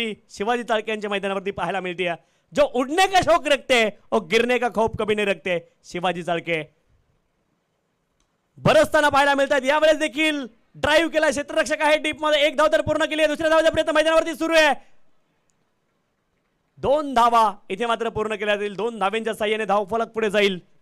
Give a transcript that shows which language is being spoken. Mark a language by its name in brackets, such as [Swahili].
[Marathi] शिवाजी चाळके यांच्या मैदानावरती पाहायला मिळते. [Hindi] जो उडने का शौक रखते हैं और गिरने का खौफ कभी नहीं रखते. [Marathi] शिवाजी चाळके बरसताना पाहायला मिळतात. यावेळेस देखील ड्राईव्ह केला क्षेत्ररक्षक आहे डीप मध्ये. एक धाव तर पूर्ण केली आहे. दुसऱ्या धावाचा प्रयत्न मैदानावरती सुरू आहे. 2 धावा इथे मात्र पूर्ण केल्या जाईल. 2 धावांच्या साह्याने धावफलक पुढे जाईल.